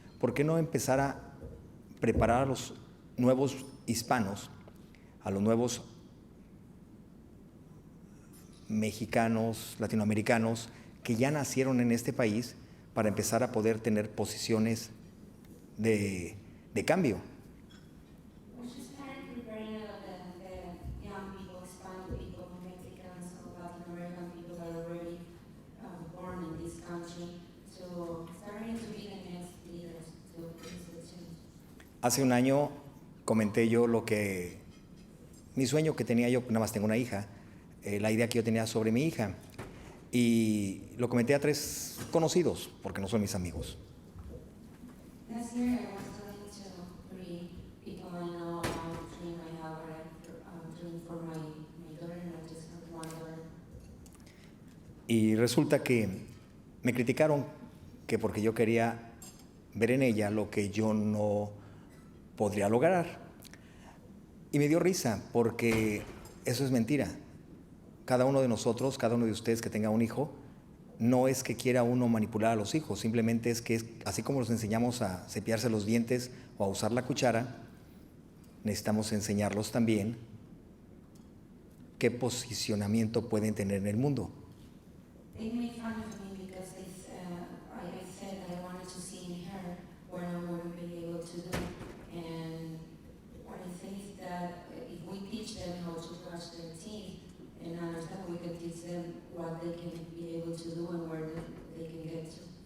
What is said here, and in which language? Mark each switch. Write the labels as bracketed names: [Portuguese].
[Spanish] ¿Por qué no empezar a preparar a los nuevos hispanos, a los nuevos mexicanos, latinoamericanos, que ya nacieron en este país, para empezar a poder tener posiciones de cambio? [English] We should start preparing the young people, Hispanic people, Mexicans, or Latin American people that are already born in this country, to starting to be the next leaders to the change. [Spanish] Hace un año comenté yo mi sueño que tenía yo, nada más tengo una hija, la idea que yo tenía sobre mi hija, y lo comenté a 3 conocidos, porque no son mis amigos. [English] Last year I was talking to 3 people I know about the dream I have, dream for my daughter, and I just have one daughter. [Spanish] Y resulta que me criticaron que porque yo quería ver en ella lo que yo no podría lograr. Y me dio risa, porque eso es mentira. Cada uno de nosotros, cada uno de ustedes que tenga un hijo, no es que quiera uno manipular a los hijos, simplemente es que así como los enseñamos a cepillarse los dientes o a usar la cuchara, necesitamos enseñarlos también qué posicionamiento pueden tener en el mundo. [English] They made fun of me because I said I wanted to see in her what I wouldn't be able to do. And what I say is that if we teach them how to brush their teeth and understand, we can teach them what they can be able to do and where they can get to.